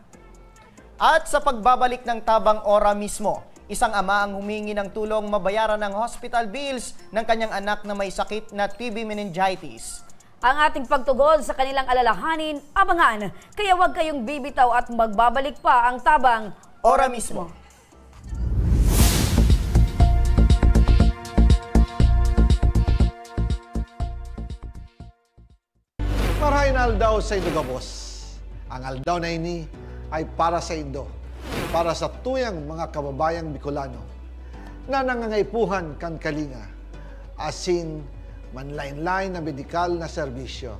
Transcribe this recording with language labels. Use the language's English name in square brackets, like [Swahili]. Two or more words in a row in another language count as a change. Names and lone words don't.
[Filipino] At sa pagbabalik ng Tabang Ora mismo, isang ama ang humingi ng tulong mabayaran ng [English] hospital bills [Filipino] ng kanyang anak na may sakit na [English] TB meningitis. [Filipino] Ang ating pagtugon sa kanilang alalahanin, abangan. Kaya huwag kayong bibitaw at magbabalik pa ang Tabang Ora mismo. [Bikol] Marahin aldaw sa Indo Gabos. Ang aldaw na ini ay para sa Indo, para sa tuyang mga kababayang Bicolano na nangangaipuhan kan kalinga, asin manlain-lain na medikal na serbisyo.